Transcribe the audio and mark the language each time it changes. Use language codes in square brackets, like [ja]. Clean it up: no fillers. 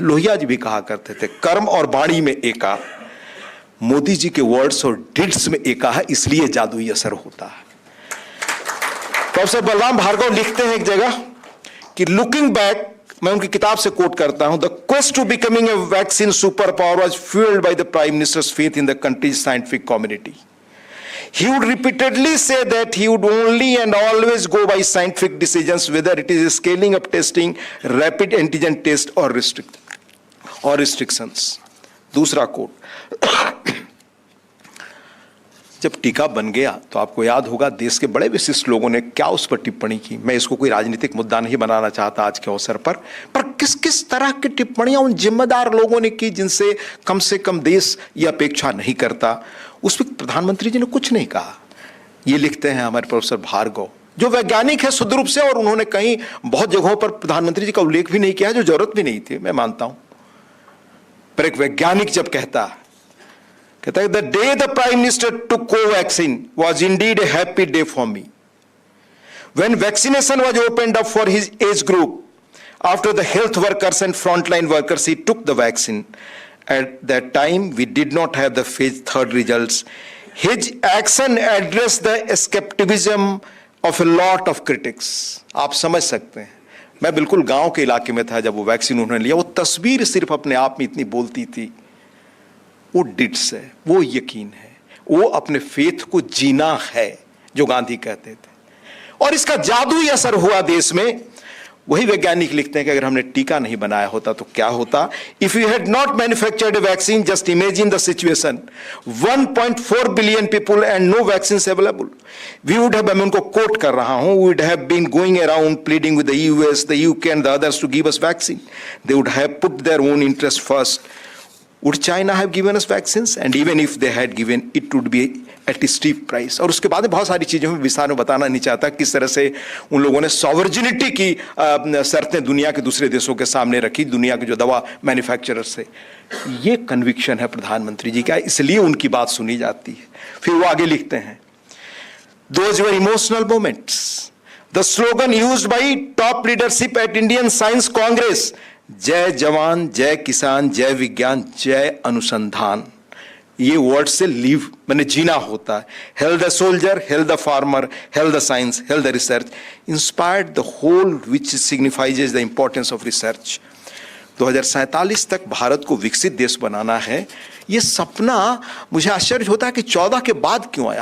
[hi] लोहिया जी भी कहा करते थे कर्म और वाणी में एका। मोदी जी के [en] words और deeds [hi] में एका है, इसलिए जादुई असर होता है। प्रोफेसर बलराम भार्गव लिखते हैं एक जगह कि [en] looking back, [hi] मैं उनकी किताब से कोट करता हूं, [en] The quest to becoming a vaccine super power was fuelled by the prime minister's faith in the country's scientific community. He would repeatedly say that he would only and always go by scientific decisions, whether it is scaling up testing, rapid antigen test or restrictions. [hi] दूसरा coat, जब टीका बन गया तो आपको याद होगा देश के बड़े विशिष्ट लोगों ने क्या उस पर टिप्पणी की। मैं इसको कोई राजनीतिक मुद्दा नहीं बनाना चाहता आज के अवसर पर किस किस तरह की टिप्पणियां उन जिम्मेदार लोगों ने की जिनसे कम से कम देश ये अपेक्षा नहीं करता। उस वक्त प्रधानमंत्री जी ने कुछ नहीं कहा। ये लिखते हैं हमारे प्रोफेसर भार्गव, जो वैज्ञानिक है शुद्ध रूप से, और उन्होंने कहीं बहुत जगहों पर प्रधानमंत्री जी का उल्लेख भी नहीं किया, जो जरूरत भी नहीं थी, मैं मानता हूं। पर एक वैज्ञानिक जब कहता है [en] The day the prime minister took Covaxin was indeed a happy day for me when vaccination was opened up for his age group after the health workers and frontline workers he took the vaccine. At that time, we did not have the phase 3 results. His action addressed the skepticism of a lot of critics. [hi] आप समझ सकते हैं, मैं बिल्कुल गांव के इलाके में था जब वो वैक्सीन उन्होंने लिया। वो तस्वीर सिर्फ अपने आप में इतनी बोलती थी। वो डिट्स है, वो यकीन है, वो अपने फेथ को जीना है, जो गांधी कहते थे। और इसका जादुई असर हुआ देश में। वही वैज्ञानिक लिखते हैं कि अगर हमने टीका नहीं बनाया होता तो क्या होता। [en] if you had not manufactured a vaccine, just imagine the situation, 1.4 billion people and no vaccine available, we would have, [hi] मैं उनको कोट कर रहा हूं, [en] Would have been going around pleading with the US, the UK and the others to give us vaccine. They would have put their own interest first. Would China have given us vaccines? And even if they had given, it would be at a steep price. [hi] और उसके बाद बहुत सारी चीज़ें मैं विस्तार में बताना नहीं चाहता किस तरह से उन लोगों ने सॉवरजिनिटी की शर्तें दुनिया के दूसरे देशों के सामने रखी, दुनिया के जो दवा मैन्युफैक्चरर्स से। ये कन्विक्शन है प्रधानमंत्री जी का, इसलिए उनकी बात सुनी जाती है। फिर वो आगे लिखते हैं, [en] Those were emotional moments. The slogan used by top leadership at Indian Science Congress, [hi] जय जवान, जय किसान, जय विज्ञान, जय अनुसंधान, [en] ये वर्ड से लीव मैंने जीना होता है। Hail the soldier, hail the farmer, hail the science, hail the research, inspired the whole which signifies the importance of research. [hi] 2047 तक भारत को विकसित देश बनाना है, ये सपना मुझे आश्चर्य होता है कि 14 के बाद क्यों आया।